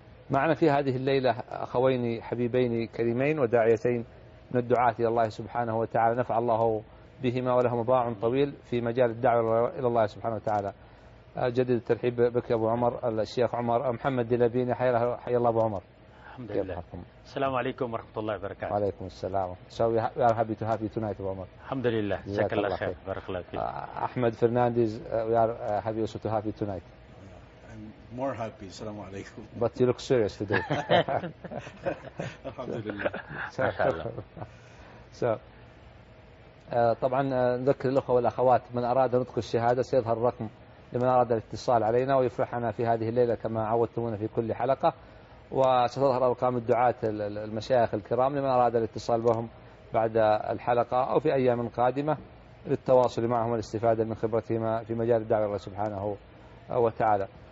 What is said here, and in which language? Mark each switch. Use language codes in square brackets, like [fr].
[ar] معنا في هذه الليلة أخوين حبيبين كريمين وداعيتين من الدعاة إلى الله سبحانه وتعالى، نفع الله بهما ولهما باع طويل في مجال الدعوة إلى الله سبحانه وتعالى. جدد الترحيب بك يا أبو عمر، الشيخ عمر محمد دلبيني. حيا الله أبو عمر. الحمد لله. السلام عليكم ورحمة الله وبركاته. وعليكم السلام. [en] So we are happy to have you tonight, Abu Amar. [ar] الحمد لله. جزاك الله خير. بارك الله فيك. [en] Ahmed Fernandez, we are happy also to have you tonight. I'm more happy. Assalamu alaikum. But you look serious today. [ar] Alhamdulillah. So طبعا نذكر الأخوة والأخوات، من أراد نطق الشهادة سيظهر الرقم لمن أراد الاتصال علينا ويفرحنا في هذه الليلة كما عودتمونا في كل حلقة. وستظهر أرقام الدعاة المشايخ الكرام لمن أراد الاتصال بهم بعد الحلقة أو في أيام قادمة للتواصل معهم والاستفادة من خبرتهم في مجال الدعوة الله سبحانه وتعالى.